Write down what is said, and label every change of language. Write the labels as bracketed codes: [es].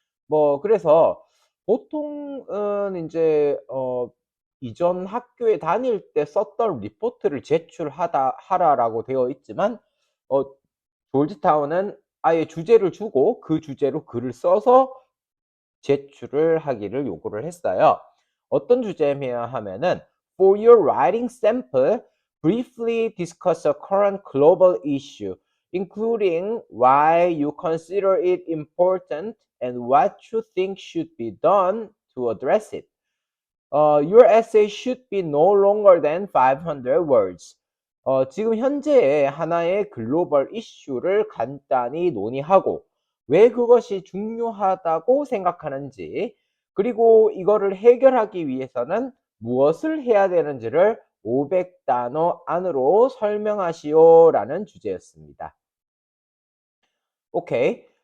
[ko] 뭐 그래서 보통은 이제 이전 학교에 다닐 때 썼던 리포트를 하라라고 되어 있지만 어, 졸지타운은 아예 주제를 주고 그 주제로 글을 써서 제출을 하기를 요구를 했어요. 어떤 주제냐 하면은 [en] For your writing sample, briefly discuss a current global issue, including why you consider it important and what you think should be done to address it. Your essay should be no longer than 500 words. [ko] 지금 현재의 하나의 글로벌 이슈를 간단히 논의하고 왜 그것이 중요하다고 생각하는지 그리고 이거를 해결하기 위해서는 무엇을 해야 되는지를 500단어 안으로 설명하시오라는 주제였습니다. 오케이.